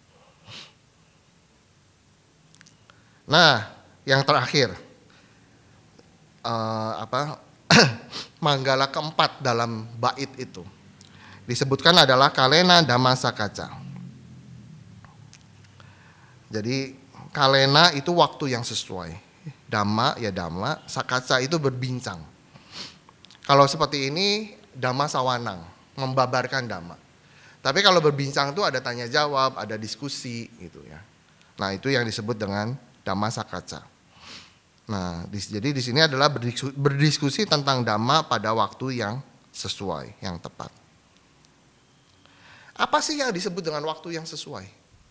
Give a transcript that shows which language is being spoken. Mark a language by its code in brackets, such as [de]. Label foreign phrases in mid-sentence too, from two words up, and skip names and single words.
[id] Nah, yang terakhir, manggala keempat dalam bait itu disebutkan adalah [pi] kalena dhamma sakaca. [id] Jadi kalena itu waktu yang sesuai. Dhamma ya dhamma, sakaca itu berbincang. Kalau seperti ini [pi] dhamma sawanang, [id] membabarkan dhamma. Tapi kalau berbincang itu ada tanya jawab, ada diskusi gitu ya. Nah, itu yang disebut dengan [pi] dhamma sakaca. [id] Nah, jadi di sini adalah berdiskusi tentang dhamma pada waktu yang sesuai, yang tepat. Apa sih yang disebut dengan waktu yang sesuai?